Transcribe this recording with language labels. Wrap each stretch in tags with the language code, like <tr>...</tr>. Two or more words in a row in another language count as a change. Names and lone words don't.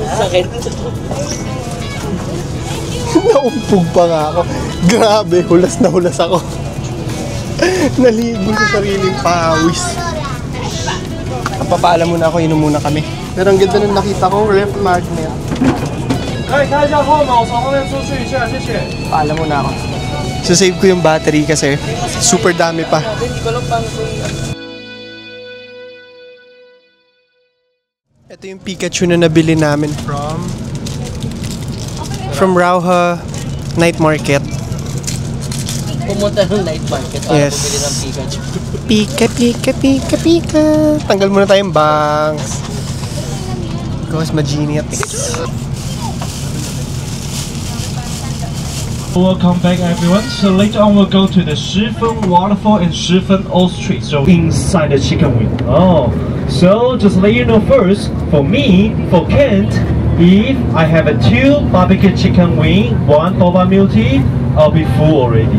<tl>Sakit. Naumpog pa nga ako. Grabe, hulas na hulas ako. Naligo sa sariling pawis. Papaalam muna ako, inom muna kami. Pero ang ganda nung nakita ko, ref magnet.</tl> <zh>可以看一下号码，我从后面出去一下，谢谢。</zh> <tl>Paalam muna ako. Sasave ko yung battery kasi super dami pa. Hindi ko lang paano ko Ito yung Pikachu na nabili namin from Rauha Night Market. pumunta ng night market para Yes. bumili ng Pikachu. Pika. Tanggal muna tayong bangs.</tl> <en>Because Magenius. Welcome back everyone. So later on we'll go to the Shifen Waterfall and Shifen Ostrich. So inside the chicken wing. Oh, so just let you know first, for me, for Kent, if I have a 2 barbecue chicken wing, 1 boba milk tea, I'll be full already.</en>